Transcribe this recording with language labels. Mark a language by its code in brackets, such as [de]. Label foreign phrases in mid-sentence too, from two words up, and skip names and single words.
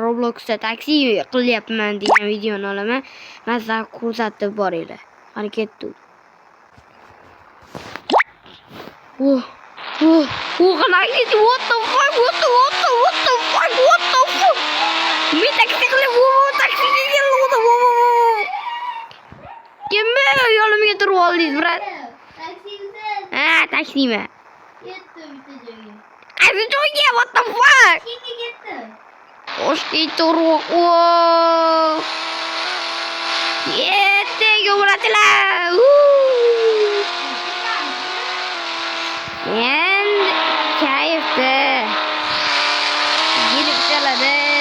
[uz] Robloxda taksi qilyapman degan videoni olaman. Men sizga ko'rsatib boringlar. Qani ketdi. Qanaqa ketdi? [en] What the fuck? [uz] Men taksi qilib, taksiga keldim. Kimmi? Yo'limga turib oldingiz, brat. Ha, taksimi. Ketdi bitta joyga. Qaysi joyga? [en] What the fuck? [uz] Ketdi. Toshkentga urib. Ketdi, yo'latilar. Endi kayfda. Yelib keladi.